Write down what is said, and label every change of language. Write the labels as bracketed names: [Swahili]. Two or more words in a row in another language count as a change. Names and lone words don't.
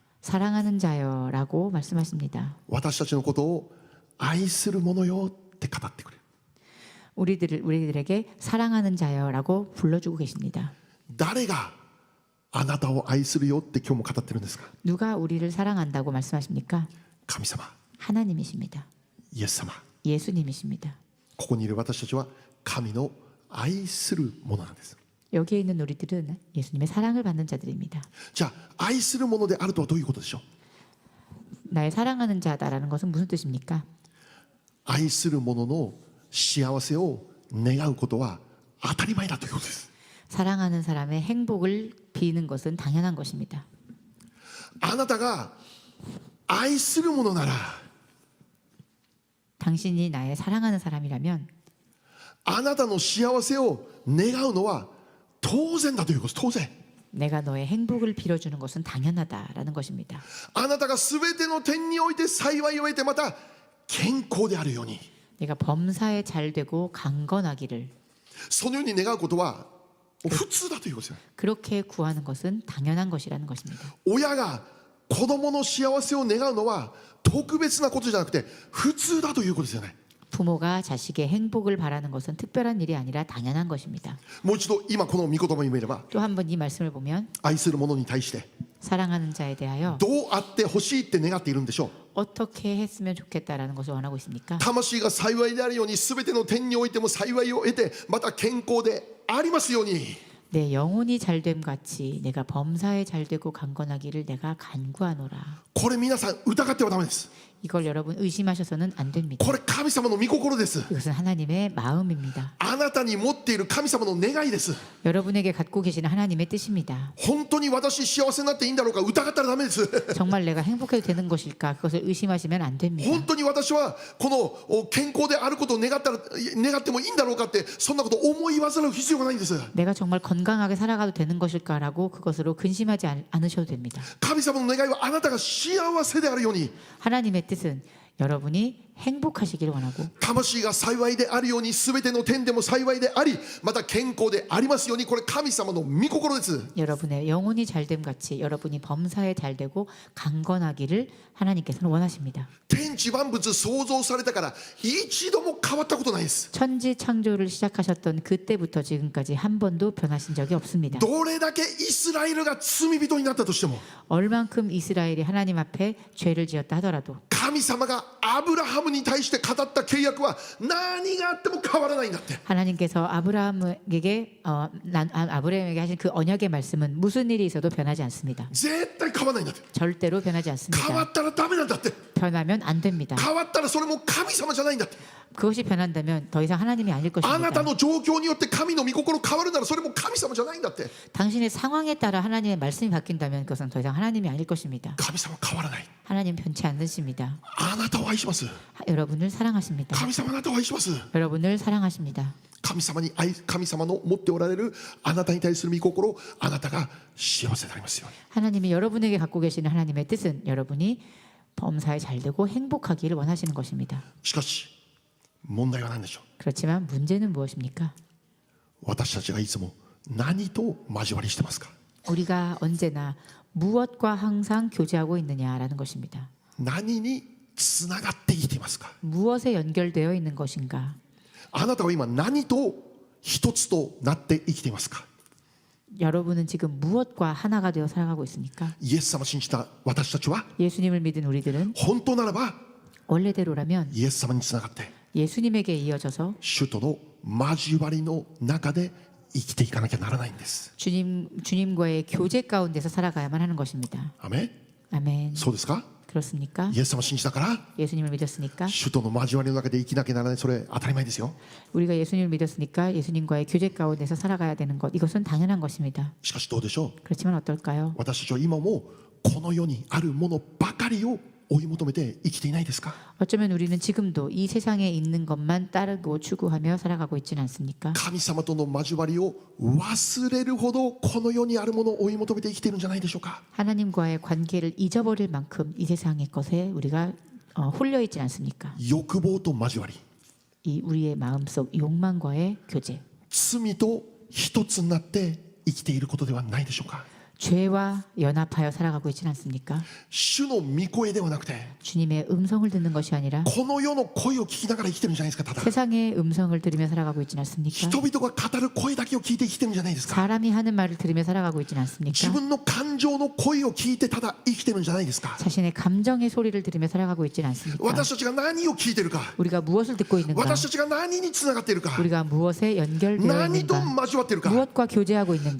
[Korean] 사랑하는 자여라고 말씀하십니다. [Japanese] 私たちのことを愛する者よって語ってくれる。 [Korean] 우리들에게 사랑하는 자여라고 불러주고 계십니다. [Japanese] 誰があなたを愛するよって今日も語ってるんですか。 [Korean] 누가 우리를 사랑한다고 말씀하십니까? [Japanese] 神様、 [Korean] 하나님이십니다. [Japanese] イエス様。 [Korean] 예수님이십니다. [Japanese] ここにいる私たちは神の愛する者なんです。 [Korean] 여기에 있는 우리들은 예수님의 사랑을 받는 자들입니다. [Japanese] じゃあ愛する者であるとはどういうことでしょう。 [Korean] 나의 사랑하는 자다라는 것은 무슨 뜻입니까? [Japanese] 愛する者の幸せを願うことは当たり前だということです。 [Korean] 사랑하는 사람의 행복을 비는 것은 당연한 것입니다. [Japanese] あなたが愛する者なら、 [Korean] 당신이 나의 사랑하는 사람이라면 [Japanese] あなたの幸せを願うのは当然だということです。当然。 [Korean] 내가 너의 행복을 빌어주는 것은 당연하다라는 것입니다. [Japanese] あなたがすべての点において幸いを得て、また健康であるように、 [Korean] 내가 범사에 잘되고 강건하기를 [Japanese] そのように願うことは普通だということですよ。 [Korean] 그렇게 구하는 것은 당연한 것이라는 것입니다. [Japanese] 親が子供の幸せを願うのは特別なことじゃなくて普通だということですよね。 [Korean] 부모가 자식의 행복을 바라는 것은 특별한 일이 아니라 당연한 것입니다. [Japanese] もう一度今この御言葉に見れば、 [Korean] 또 한 번 이 말씀을 보면 [Japanese] 愛する者に対して [Korean] 사랑하는 자에 대하여 [Japanese] どうあってほしいって願っているんでしょう。 [Korean] 어떻게 했으면 좋겠다라는 것을 원하고 있습니까? [Japanese] 魂が幸いであるように、すべての点においても幸いを得て、また健康でありますように。 [Korean] 내 영혼이 잘됨 같이 내가 범사에 잘되고 강건하기를 내가 간구하노라. [Japanese] これ皆さん疑ってはダメです。 [Korean] 이걸 여러분 의심하셔서는 안 됩니다. [Japanese] これ神様の御心です。 [Korean] 이것은 하나님의 마음입니다. [Japanese] あなたに持っている神様の願いです。 [Korean] 여러분에게 갖고 계시는 하나님의 뜻입니다. [Japanese] 本当に私幸せになっていいんだろうか、疑ったらダメです。 [Korean] 정말 내가 행복해도 되는 것일까? 그것을 의심하시면 안 됩니다. [Japanese] 本当に私はこの健康であることを願ってもいいんだろうかって、そんなこと思い煩う必要がないんです。 [Korean] 내가 정말 건강하게 살아가도 되는 것일까라고 그것으로 근심하지 않으셔도 됩니다. [Japanese] 神様の願いはあなたが幸せであるように、 [Korean] 하나님의 뜻은 여러분이 행복하시기를 원하고 [Japanese] 魂が幸いであるように、すべての点でも幸いであり、また健康でありますように。これ神様の御心です。 [Korean] 여러분의 영혼이 잘됨 같이 여러분이 범사에 잘되고 강건하기를 하나님께서는 원하십니다. [Japanese] 天地万物創造されたから一度も変わったことないです。 [Korean] 천지 창조를 시작하셨던 그때부터 지금까지 한 번도 변하신 적이 없습니다. [Japanese] どれだけイスラエルが罪人になったとしても、 [Korean] 얼만큼 이스라엘이 하나님 앞에 죄를 지었다 하더라도 [Japanese] 神様がアブラハムに対して語った契約は何があっても変わらないんだって。 [Korean] 하나님께서 아브라함에게 하신 그 언약의 말씀은 무슨 일이 있어도 변하지 않습니다. [Japanese] 絶対変わらないんだって。 [Korean] 절대로 변하지 [Japanese] 変わ [Korean] 않습니다. [Japanese] ったらダメなんだって。 [Korean] 변하면 안 됩니다. [Japanese] 変わったらそれも神様じゃないんだって。 [Korean] 그것이 변한다면 더 이상 하나님이 아닐 [Japanese] あなた [Korean] 것입니다. [Japanese] の状況によって神の御心変わるなら、それも神様じゃないんだって。 [Korean] 당신의 상황에 따라 하나님의 말씀이 바뀐다면 그것은 더 이상 하나님이 아닐 것입니다. [Japanese] 神様変わらない。 [Korean] 하나님 변치 않으십니다. [Japanese] あなたを愛します。 [Korean] 여러분을 사랑하십니다. [Japanese] 神様あなたを愛します。 [Korean] 여러분을 사랑하십니다. [Japanese] 神様の持っておられるあなたに対する御心、あなたが幸せでありますように。 [Korean] 하나님이 여러분에게 갖고 계시는 하나님의 뜻은 여러분이 범사에 잘 되고 행복하기를 원하시는 것입니다. [Japanese] しかし問題は何でしょう。 [Korean] 그렇지만 문제는 무엇입니까? [Japanese] 私たちがいつも何と交わりしてますか。 [Korean] 우리가 언제나 무엇과 항상 교제하고 있느냐라는 것입니다. [Japanese] 何につながって生きていますか。 [Korean] 무엇에 연결되어 있는 것인가? [Japanese] あなたは今何と一つとなって生きていますか。 [Korean] 여러분은 지금 무엇과 하나가 되어 살아가고 있습니까? [Japanese] イエス様を信じた私たちは [Korean] 예수님을 믿은 우리들은 [Japanese] 本当ならば [Korean] 원래대로라면 [Japanese] イエス様につながって [Korean] 예수님에게 이어져서 [Japanese] 主との交わりの中で生きていかなきゃならないんです。 [Korean] 주님과의 교제 가운데서 살아가야만 하는 것입니다. [Japanese] アメン。 [Korean] 아멘. [Japanese] そうですか。 [Korean] 그렇습니까? [Japanese] イエス様を信じたから [Korean] 예수님을 믿었으니까 [Japanese] 主との交わりの中で生きなきゃならない。それ当たり前ですよ。 [Korean] 우리가 예수님을 믿었으니까 예수님과의 교제 가운데서 살아가야 되는 것, 이것은 당연한 것입니다. [Japanese] しかしどうでしょう。 [Korean] 그렇지만 어떨까요? [Japanese] 私たちは今もこの世にあるものばかりを追い求めて生きていないですか。 [Korean] 어쩌면 우리는 지금도 이 세상에 있는 것만 따르고 추구하며 살아가고 있지는 않습니까? [Japanese] 神様との交わりを忘れるほどこの世にあるものを追い求めて生きているんじゃないでしょうか。 [Korean] 하나님과의 관계를 잊어버릴 만큼 이 세상의 것에 우리가 홀려 있지 않습니까? [Japanese] 欲望と交わり、 [Korean] 이 우리의 마음속 욕망과의 교제, [Japanese] 罪と一つになって生きていることではないでしょうか。 [Korean] 죄와 연합하여 살아가고 있지는 않습니까? [Japanese] 主の御声ではなくて [Korean] 주님의 음성을 듣는 것이 아니라 [Japanese] この世の声を聞きながら生きてるんじゃないですか。ただ [Korean] 세상의 음성을 들으며 살아가고 있지는 않습니까? [Japanese] 人々が語る声だけを聞いて生きてるんじゃないですか。 [Korean] 사람이 하는 말을 들으며 살아가고 있지는 [Japanese] 自 [Korean] 않습니까? [Japanese] 分の感情の声を聞いてただ生きてるんじゃないですか。 [Korean] 자신의 감정의 소리를 들으며 살아가고 있지는 않습니까? [Japanese] 私たちが何を聞いてるか、 [Korean] 우리가 무엇을 듣고 있는가? [Japanese] 私たちが何につながっているか、 [Korean] 우리가 무엇에 연결되어 [Japanese] 何と [Korean] 있는가? [Japanese] 交わっているか、 [Korean] 무엇과 교제하고 있는가?